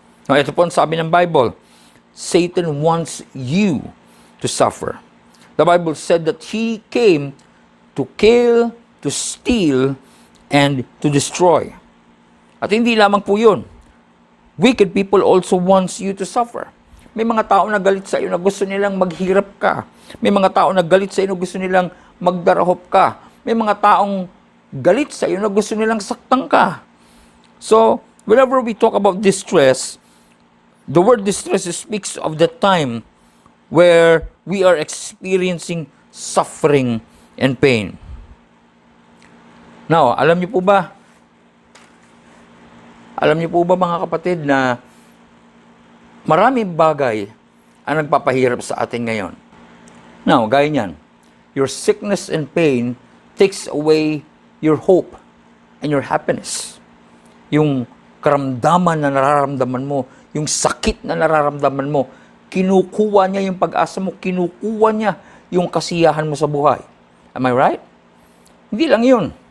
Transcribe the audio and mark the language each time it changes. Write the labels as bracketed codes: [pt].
[en] Now, [tl] ito po ang sabi ng [en] Bible, Satan wants you to suffer. The Bible said that he came to kill, to steal, and to destroy. [tl] At hindi lamang po yun. [en] Wicked people also wants you to suffer. [tl] May mga tao na galit sa iyo na gusto nilang maghirap ka. May mga tao na galit sa iyo na gusto nilang magdarahop ka. May mga taong galit sa iyo na gusto nilang saktan ka. [en] So, whenever we talk about distress, the word distress speaks of the time where we are experiencing suffering and pain. [tl] Now, alam niyo po ba mga kapatid na maraming bagay ang nagpapahirap sa atin ngayon. [en] Now, [tl] gaya niyan, [en] your sickness and pain takes away your hope and your happiness. [tl] Yung karamdaman na nararamdaman mo, yung sakit na nararamdaman mo, kinukuha niya yung pag-asa mo, kinukuha niya yung kasiyahan mo sa buhay. [en] Am I right? [tl] Hindi lang yun.